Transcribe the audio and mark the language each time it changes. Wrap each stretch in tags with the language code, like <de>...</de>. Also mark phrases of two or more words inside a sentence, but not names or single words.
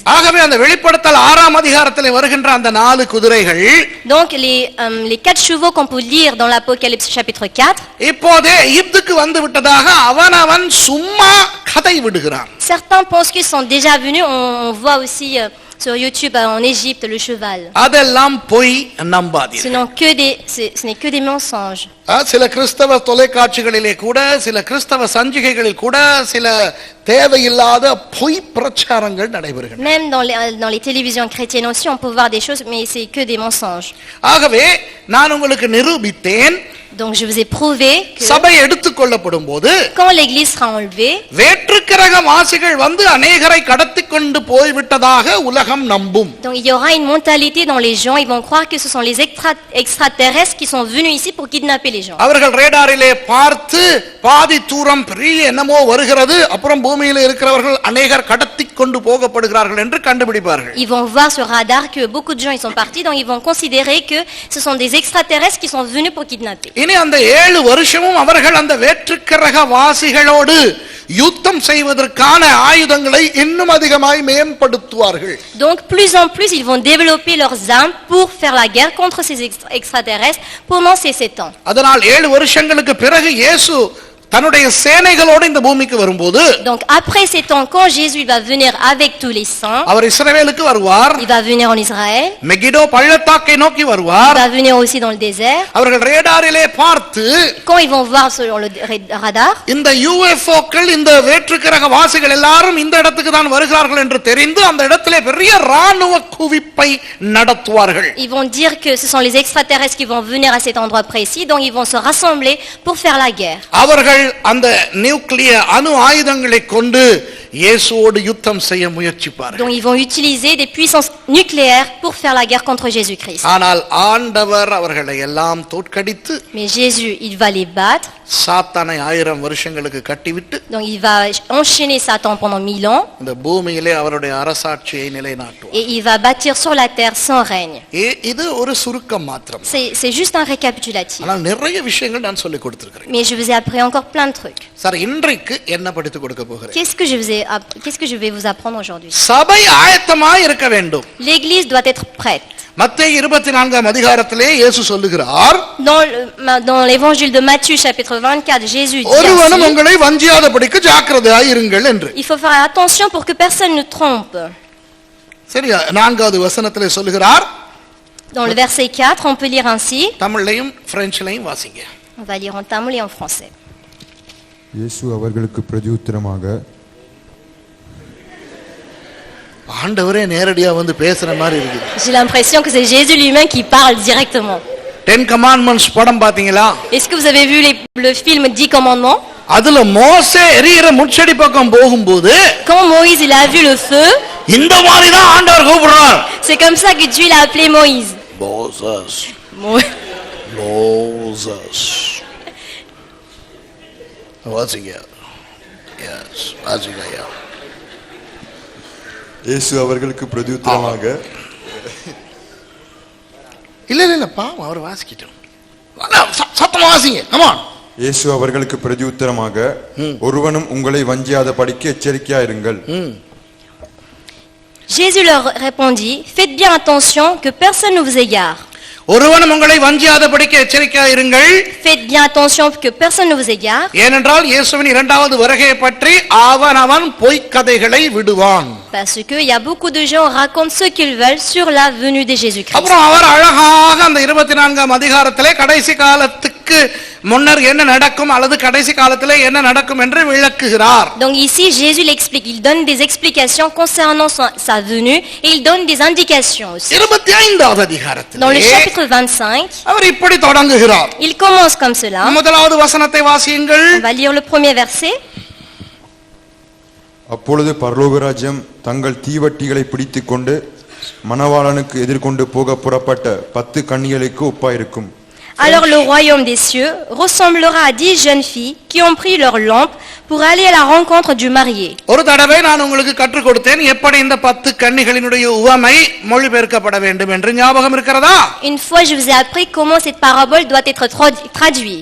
<ta>ஆகவே அந்த வெளிப்படுத்தல் 6ஆம் அதிகாரத்திலே வருகின்ற அந்த 4 குதிரைகள்,</ta> <fr>donc les 4 chevaux qu'on peut lire dans l'Apocalypse chapitre 4,</fr> <ta>இப்போதே எகிப்துக்கு வந்து விட்டதாக அவனவன் சும்மா கதை விடுகிறான்.</ta> <fr>Certains pensent qu'ils sont déjà venus. On voit aussi sur YouTube en Égypte le cheval.</fr> <ta>அதெல்லாம் பொய், நம்பாதீர்கள்.</ta> <fr>Ce n'est que des mensonges.</fr> <ta>சில கிறிஸ்தவ தொலைக்காட்சிகளிலே கூட, சில கிறிஸ்தவ சஞ்சிகைகளில் கூட சில தேவையில்லாத பொய் பிரச்சாரங்கள் நடைபெறுகின்றன.</ta> <fr>Même dans les télévisions chrétiennes aussi on peut voir des choses, mais c'est que des mensonges.</fr> <ta>ஆகவே நான் உங்களுக்கு நிரூபித்தேன்.</ta> <fr>Donc je vous ai prouvé que</fr> <ta>சபை எடுத்துக்கொள்ளப்படும் போது,</ta> <fr>quand l'église sera enlevée,</fr> <ta>வேற்றுக்கிரக வாசிகள் வந்து அநேகரை கடத்திக் கொண்டு போய்விட்டதாக உலகம் நம்பும்.</ta> <fr>donc il y aura une mentalité dans les gens, ils vont croire que ce sont les extraterrestres qui sont venus ici pour kidnapper les gens.</fr> <ta>அவர்கள் ரேடாரிலே பார்த்து பாதி தூரம் பெரிய என்னமோ வருகிறது, அப்புறம் பூமியிலே இருக்கிறவர்கள் அநேகர் கடத்திக் கொண்டு போகப்படுகிறார்கள் என்று கண்டுபிடிப்பார்கள்.</ta> <fr>Ils vont voir sur radar que beaucoup de gens ils sont partis, donc ils vont considérer que ce sont des extraterrestres qui sont venus pour kidnapper.</fr> <ta>இனி அந்த 7 வருஷமும் அவர்கள் அந்த வேற்றுக்கிரக வாசிகளோடு யுத்தம் செய்வதற்கான ஆயுதங்களை இன்னும் அதிகமாய் மேம்படுத்துவார்கள்.</ta> <fr>Donc plus en plus ils vont développer leurs armes pour faire la guerre contre ces extraterrestres pendant ces 7 ans.</fr> <ta>அதனால் 7 வருஷங்களுக்கு பிறகு இயேசு தன்னுடைய சேனைகளோடு இந்த பூமிக்கு வரும்போது</ta> <fr>Donc après ces temps, quand Jésus va venir avec tous les saints,</fr> <ta>அவர் இஸ்ரவேலுக்கு வருவார்.</ta> <fr>il va venir en Israël,</fr> <ta>மெகிடோ பள்ளத்தாக்கை நோக்கி</ta> <fr>il</fr> <ta>வருவார்.</ta> <fr>va venir aussi dans le désert.</fr> <ta>அவர்கள் ரேடாரிலே பார்த்து</ta> <fr>Quand ils vont voir sur le radar,</fr> <ta>இந்த யூஎஃப்ஓக்கள் இந்த வேற்றுக்கிரக வாசிகள் எல்லாரும் இந்த இடத்துக்கு தான் வருகிறார்கள் என்று தெரிந்து அந்த இடத்திலே பெரிய ராணுவ குவிப்பை நடத்துவார்கள்.</ta> <fr>ils vont dire que ce sont les extraterrestres qui vont venir à cet endroit précis, donc ils vont se rassembler pour faire la guerre.</fr> <ta>அவர்கள் அந்த நியூக்ளியர் அணு ஆயுதங்களை கொண்டு இயேசுவோடு யுத்தம் செய்ய முயற்சிப்பார்கள்.</ta> <fr>Donc ils vont utiliser des puissances nucléaires pour faire la guerre contre Jésus-Christ.</fr> <ta>ஆனால் ஆண்டவர் அவர்களை எல்லாம் தோற்கடித்து</ta> <fr>Mais Jésus, il va les battre.</fr> <ta>சாத்தானை 1000 வருஷங்களுக்கு கட்டிவிட்டு</ta> <fr>Donc il va enchaîner Satan pendant 1000 ans</fr> <ta>இந்த பூமியிலே அவருடைய அரசாட்சியை நிலைநாட்டுவார்.</ta> <fr>et il va bâtir sur la terre son règne.</fr> <ta>இது ஒரு சுருக்கம் மாத்திரம்.</ta> <fr>C'est juste un récapitulatif.</fr> <ta>ஆனால் நிறைய விஷயங்கள் நான் சொல்லிக் கொடுத்திருக்கிறேன்.</ta> <fr>Mais je vous ai appris encore plein de trucs.</fr> <ta>சார் இன்றைக்கு என்ன படித்து கொடுக்க போகிறேன்?</ta> <fr>Qu'est-ce que je vais vous apprendre aujourd'hui?</fr> <ta>சபை ஆயத்தமாய் இருக்க வேண்டும்.</ta> <fr>L'église doit être prête.</fr> <ta>மத்தேயு 24 அதிகாரத்திலே இயேசு சொல்லுகிறார்,</ta> <fr>Dans l'évangile de Matthieu chapitre 24, Jésus dit</fr> <ta>ஒருவனும்</ta> <fr>ainsi,</fr> <ta>உங்களை வஞ்சியாதபடிக்கு ஜாக்கிரதையாய் இருங்கள் என்று.</ta> <fr>il faut faire attention pour que personne ne trompe.</fr> <ta>சரியா? 4வது வசனத்திலே சொல்லுகிறார்.</ta> <fr>Dans le verset 4, on peut lire ainsi.</fr> <ta>தமிழ்லையும் பிரெஞ்சிலையும் வாசிங்க.</ta> <fr>On va lire en tamil et en français.</fr> <ta>இயேசு அவர்களுக்கு பிரதியுத்தரமாக, ஆண்டவரே நேரடியா வந்து பேசுற மாதிரி இருக்கு.</ta> <fr>J'ai l'impression que c'est Jésus lui-même qui parle directement.</fr> <ta>10 commandments படம் பாத்தீங்களா?</ta> <fr>Est-ce que vous avez vu le film 10 commandements?</fr> <ta>அதுல மோசே எரியிற முட்செடி பக்கம் போகும்போது</ta> <fr>Quand Moïse il a vu le feu,</fr> <ta>இந்த மாதிரி தான் ஆண்டவர் கூப்பிடுறார்.</ta> <fr>c'est comme ça que Dieu l'a appelé Moïse.</fr> <ta>மோசஸ் Mo- மோசஸ் வாசிங்க. எஸ் வாசிங்க. இயேசு அவர்களுக்கு பிரதியுத்தரமாக, இல்ல பாவம் அவர் வாசிக்கிட்டோம். சத்தமா வாசிங்க.</ta> <en>come on.</en> <ta>இயேசு அவர்களுக்கு பிரதியுத்தரமாக, ஒருவனும் உங்களை வஞ்சியாதபடிக்கு எச்சரிக்கையாயிருங்கள்.</ta> <fr>Jésus leur répondit, faites bien attention que personne ne vous égare.</fr> <ta>ஒருவனும் உங்களை வஞ்சியாதபடிக்கு எச்சரிக்கையாய் இருங்கள்.</ta> <fr>Faites bien attention que personne ne vous égare.</fr> <ta>ஏனென்றால் இயேசுவின் இரண்டாவது வருகையை பற்றி அவன் பொய்க்கதைகளை விடுவான்.</ta> <fr>Parce que il y a beaucoup de gens racontent ce qu'ils veulent sur la venue de Jésus-Christ.</fr> <ta>அப்புறம் அவர் அழகாக அந்த 24 அதிகாரத்திலே கடைசி காலத்துக்கு முன்னர் என்ன நடக்கும் அல்லது கடைசி காலத்திலே என்ன நடக்கும் என்று விளக்குகிறார்.</ta> <fr>Donc ici Jésus l'explique, il donne des explications concernant sa venue et il donne des indications aussi.</fr> <ta>25வது அதிகாரத்திலே</ta> <fr>Dans le chapitre 25,</fr> <ta>அவர் இப்படி தொடங்குகிறார்.</ta> <fr>il commence comme cela.</fr> <ta>முதலாவது வசனத்தை வாசியுங்கள்.</ta> <fr>On va lire le premier verset.</fr> <ta>அப்பொழுது பரலோகராஜ்யம் தங்கள் தீவட்டிகளை பிடித்துக் கொண்டு மணவாளனுக்கு எதிர்கொண்டு போக புறப்பட்ட 10 கன்னிகளுக்கு ஒப்பாயிருக்கும்.</ta> <fr>Alors le royaume des cieux ressemblera à 10 jeunes filles qui ont pris leur lampe pour aller à la rencontre du marié.</fr> <ta>ஒரு தடவை நான் உங்களுக்கு கற்றுக் கொடுத்தேன் எப்படி இந்த 10 கன்னிகளினுடைய உவமை மொழிபெயர்க்கப்பட வேண்டும் என்று. ஞாபகம் இருக்கிறதா?</ta> <fr>Une fois je vous ai appris comment cette parabole doit être traduite.</fr>